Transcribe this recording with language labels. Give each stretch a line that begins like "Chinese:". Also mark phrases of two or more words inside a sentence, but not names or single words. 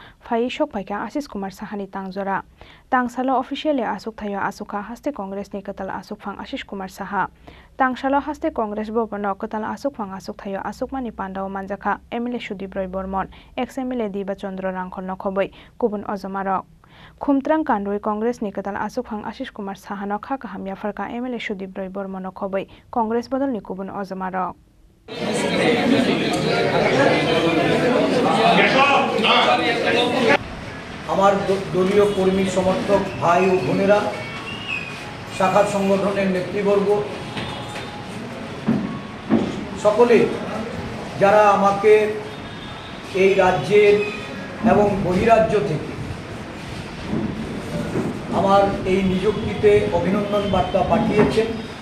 Kok Borok: phai shok paikha Ashish Kumar Saha ni tangjora Tangshala officially asuk thayo asukha haste Congress ni katal asukphang Ashish Kumar Saha Tangshala haste Congress bobono katal asukphang asuk thayo asukmani pandao manjakha MLA Sudip Roy Bormon ex MLA Dibo Chandra Rangkhol no khobai kubun ojomarok Khumtrang kandoi Congress ni katal asukphang Ashish Kumar Saha no kha kahamya farka MLA Sudip Roy Bormon no khobai Congress bodol ni kubun ojomarok
Bangla: আমার দলীয় কর্মী সমর্থক ভাই ও বোনেরা শাখা সংগঠনের নেতৃবর্গ সকলে যারা আমাকে এই রাজ্যের এবং বহিরাজ্য থেকে আমার এই নিযুক্তিতে অভিনন্দন বার্তা পাঠিয়েছেন